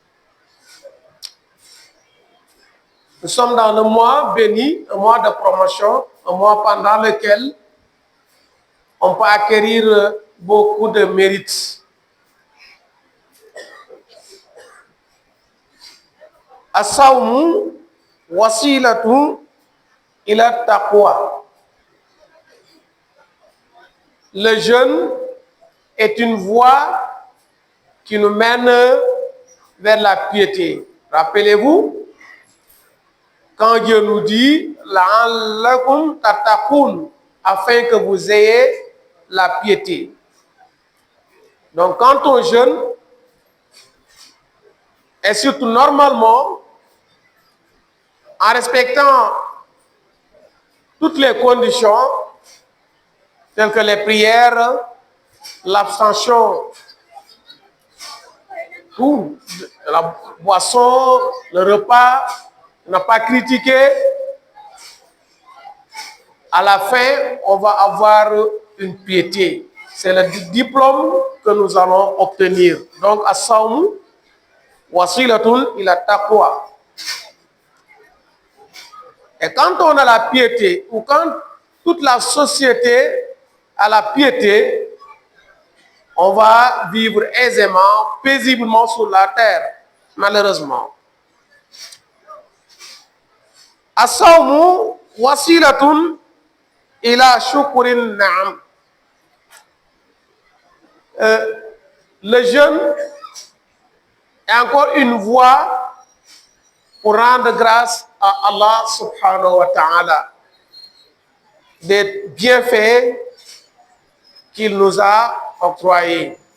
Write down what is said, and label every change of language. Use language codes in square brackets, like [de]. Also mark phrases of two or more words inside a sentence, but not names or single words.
[fr] Nous sommes dans le mois béni, un mois de promotion, un mois pendant lequel on peut acquérir beaucoup de mérites. [ar] الصوم وسيلة إلى تقوى. [fr] Le jeûne est une voie qui nous mène vers la piété. Rappelez-vous, quand Dieu nous dit [ar] لعلكم تتقون, [fr] afin que vous ayez la piété. Donc quand on jeûne, et surtout normalement, en respectant toutes les conditions, telles que les prières, l'abstention, tout, la boisson, le repas, ne pas critiquer. À la fin, on va avoir une piété. C'est le diplôme que nous allons obtenir. Donc, [ar] الصوم وسيلة إلى تقوى. [fr] Et quand on a la piété, ou quand toute la société a la piété, on va vivre aisément, paisiblement sur la terre, malheureusement. [ar] الصوم وسيلة إلى شكر نعم. [fr] Le jeûne est encore une voie pour rendre grâce à Allah [ar] سبحانه وتعالى [fr] des bienfaits qu'il nous a octroyés.